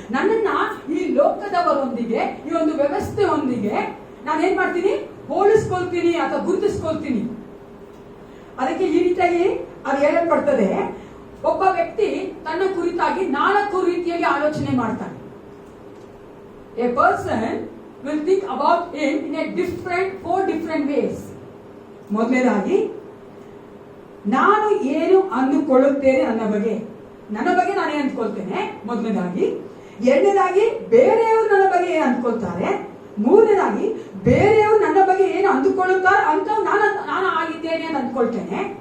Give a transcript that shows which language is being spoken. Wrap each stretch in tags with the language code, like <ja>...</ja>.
<kn>ನನ್ನನ್ನ ಈ ಲೋಕದವರೊಂದಿಗೆ, ಈ ಒಂದು ವ್ಯವಸ್ಥೆಯೊಂದಿಗೆ ನಾನೇನ್ ಮಾಡ್ತೀನಿ? ಹೋಲಿಸ್ಕೊಳ್ತೀನಿ ಅಥವಾ ಗುರುತಿಸ್ಕೊಳ್ತೀನಿ. ಅದಕ್ಕೆ ಈ ರೀತಿಯಾಗಿ ಅದು ಹೇಳಲ್ಪಡ್ತದೆ, ಒಬ್ಬ ವ್ಯಕ್ತಿ ತನ್ನ ಕುರಿತಾಗಿ 4 ರೀತಿಯಲ್ಲಿ ಆಲೋಚನೆ ಮಾಡ್ತಾನೆ.</kn> <en>A person will think about him in a 4 different ways.</en> <kn>ಮೊದಲನೇದಾಗಿ ನಾನು ಏನು ಅಂದುಕೊಳ್ಳುತ್ತೇನೆ ನನ್ನ ಬಗ್ಗೆ ನಾನು ಅಂದ್ಕೊಳ್ತೇನೆ ಮೊದಲನೇದಾಗಿ. ಎರಡನೇದಾಗಿ ಬೇರೆಯವರು ನನ್ನ ಬಗ್ಗೆ ಏನು ಅಂದ್ಕೊಳ್ತಾರೆ. ಮೂರನೇದಾಗಿ ಬೇರೆಯವರು ನನ್ನ ಬಗ್ಗೆ ಏನು ಅಂದುಕೊಳ್ಳುತ್ತಾರೆ ಅಂತ ನಾನು ಆಗಿದ್ದೇನೆ ಅಂತ ಅಂದ್ಕೊಳ್ತೇನೆ.</kn>